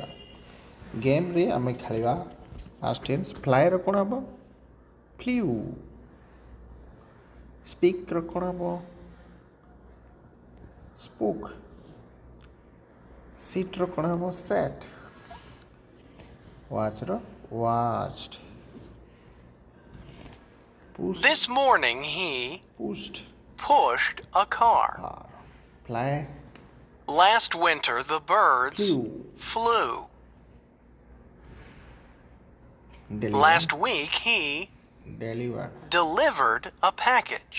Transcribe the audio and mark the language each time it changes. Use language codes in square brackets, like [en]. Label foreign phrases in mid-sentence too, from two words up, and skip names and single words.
[or] ଗେମ୍ରେ ଆମେ ଖେଳିବା [en] past tense. [or] ଫ୍ଲାଏର କ'ଣ ହେବ? ଫ୍ଲିଉ। ସ୍ପିକ୍ର କ'ଣ ହେବ? ସ୍ପୋକ୍। ସିଟ୍ର କ'ଣ ହେବ? ସେଟ୍। ୱାଚ୍ର ୱାଚ୍ଡ। [en] This morning he pushed a car. Fly. Last winter the birds flew. Deliver. Last week he delivered a package.